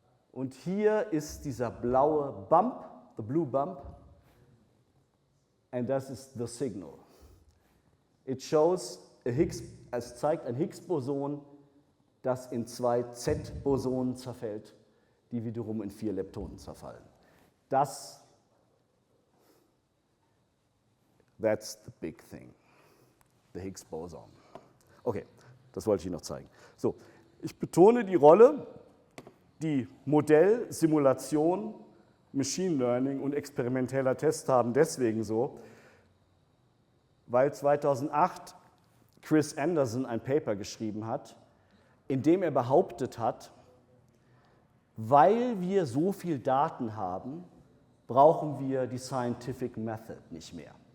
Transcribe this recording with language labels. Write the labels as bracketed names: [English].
[German] Und hier ist dieser blaue Bump, [English] the blue bump, and [German] das ist [English] the signal. It shows [German] es zeigt ein Higgs-Boson, das in 2 Z-Bosonen zerfällt, die wiederum in 4 Leptonen zerfallen. [English] That's the big thing, the Higgs-Boson. [German] Okay, das wollte ich Ihnen noch zeigen. So, ich betone die Rolle, die Modell, Simulation, Machine Learning und experimenteller Test haben deswegen so, weil 2008 Chris Anderson ein Paper geschrieben hat, in dem er behauptet hat, weil wir so viel Daten haben, brauchen wir die Scientific Method nicht mehr.